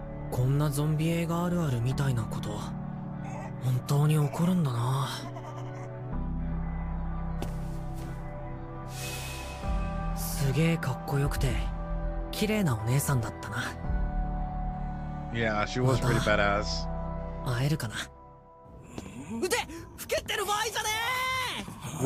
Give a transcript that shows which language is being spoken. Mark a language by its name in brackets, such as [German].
[Japanese] こんなゾンビ映画あるあるみたいなこと本当に起こるんだな。すげえかっこよくて綺麗なお姉さんだったな。 [English] Yeah, she was pretty badass. [Japanese] 会えるかな。腕ふけてる場合じゃねえ。